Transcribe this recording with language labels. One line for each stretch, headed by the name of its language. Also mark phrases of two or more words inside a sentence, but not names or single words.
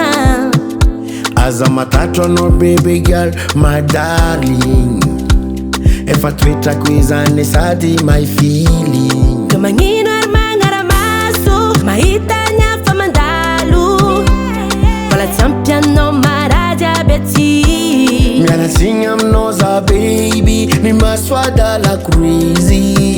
Malagasy: Aza matatra anao
English: baby girl, my darling.
Malagasy: Efa toetrako izany sady
English: my feeling.
Malagasy: Ka magnino ary magnaramaso, mahita ny hafa mandalo. Mbola tsy ampy anao marady aby aty. Mianatsigny aminao za baby, ny masoada la crazy.